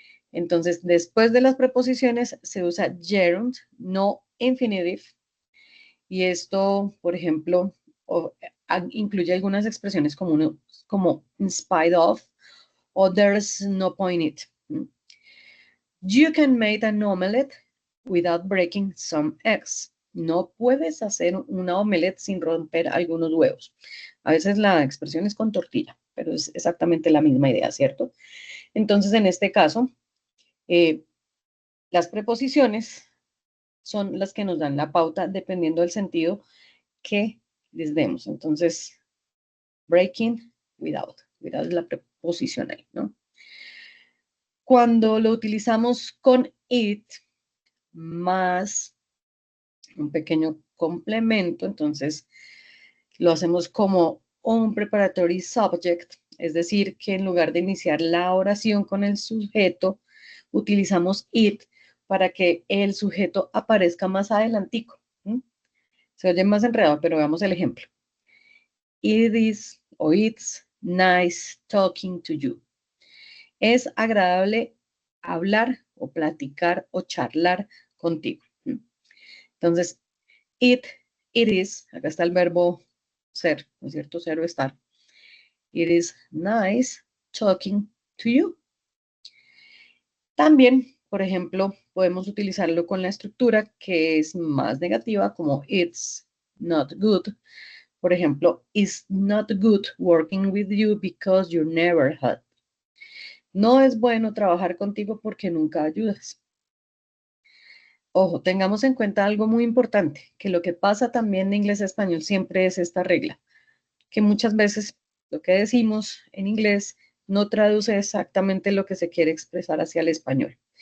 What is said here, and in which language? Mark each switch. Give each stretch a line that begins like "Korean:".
Spanish: Entonces, después de las preposiciones se usa gerund, no infinitive. Y esto, por ejemplo, incluye algunas expresiones como
English: in spite of
Spanish: o
English: there's no point in it. You can make an omelette without breaking some eggs.
Spanish: No puedes hacer una omelette sin romper algunos huevos. A veces la expresión es con tortilla, pero es exactamente la misma idea, ¿cierto? Entonces, en este caso, las preposiciones son las que nos dan la pauta dependiendo del sentido que les demos. Entonces, breaking, without. Without es la preposicional, ¿no? Cuando lo utilizamos con it más un pequeño complemento, entonces lo hacemos como un preparatory subject, es decir, que en lugar de iniciar la oración con el sujeto, utilizamos it para que el sujeto aparezca más adelantico. Se oye más enredado, pero veamos el ejemplo.
English: It is o it's nice talking to you.
Spanish: Es agradable hablar o platicar o charlar contigo. Entonces,
English: it is,
Spanish: acá está el verbo ser, ¿no es cierto? Ser o estar.
English: It is nice talking to you.
Spanish: También, por ejemplo, podemos utilizarlo con la estructura que es más negativa, como
English: it's not good.
Spanish: Por ejemplo,
English: it's not good working with you because you never help.
Spanish: No es bueno trabajar contigo porque nunca ayudas. Ojo, tengamos en cuenta algo muy importante, que lo que pasa también de inglés a español siempre es esta regla, que muchas veces lo que decimos en inglés no traduce exactamente lo que se quiere expresar hacia el español.